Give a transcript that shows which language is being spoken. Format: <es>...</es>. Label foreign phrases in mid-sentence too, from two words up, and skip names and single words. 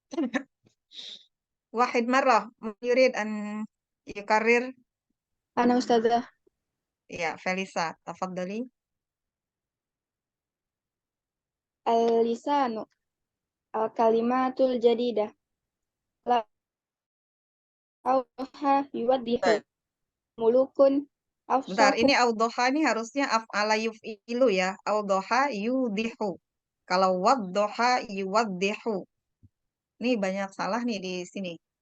<ar>واحد مرة يريد أن يكرر. أنا أستاذة. Ya, Felisa, تفضلي. اللسان الكلمة الجديدة. أوضح يوضح ملوك</ar> <id>Bentar,</id> <ar>afsahu.</ar> <id>ini audoha ini harusnya</id> <ar>أفعل يفعل</ar> <id>ya.</id> <ar>أوضح يوضح.</ar> <id>Kalau</id> <ar>وضح يوضح.</ar> <id>Ini banyak salah nih di sini.</id>